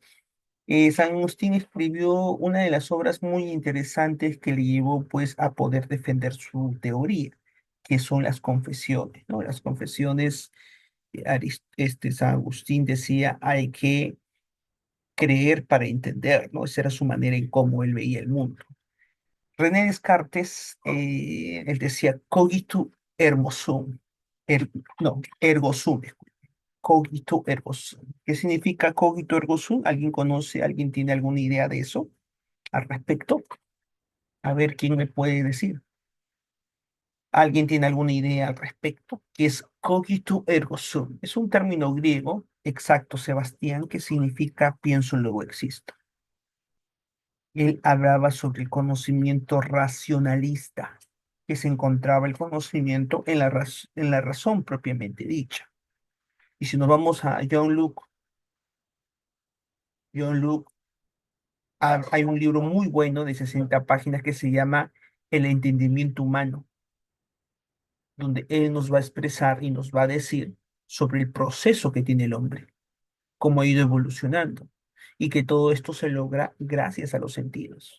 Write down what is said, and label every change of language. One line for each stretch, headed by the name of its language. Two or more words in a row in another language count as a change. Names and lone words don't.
Spanish: San Agustín escribió una de las obras muy interesantes que le llevó pues a poder defender su teoría, que son las confesiones, ¿no? Las confesiones, San Agustín decía, hay que creer para entender, ¿no? Esa era su manera en cómo él veía el mundo.
Latin: René Descartes,
Spanish: él decía
Latin: cogito ergo sum, er- no, ergo sum, cogito ergo sum.
Spanish: ¿Qué significa
Latin: cogito ergo sum?
Spanish: ¿Alguien conoce, alguien tiene alguna idea de eso al respecto? A ver, ¿quién me puede decir? ¿Alguien tiene alguna idea al respecto? ¿Qué es
Latin: cogito ergo sum?
Spanish: Es un término griego, exacto, Sebastián, que significa pienso luego existo. Él hablaba sobre el conocimiento racionalista, que se encontraba el conocimiento en en la razón propiamente dicha. Y si nos vamos a John Luke, hay un libro muy bueno de 60 páginas que se llama El entendimiento humano, donde él nos va a expresar y nos va a decir sobre el proceso que tiene el hombre, cómo ha ido evolucionando, y que todo esto se logra gracias a los sentidos.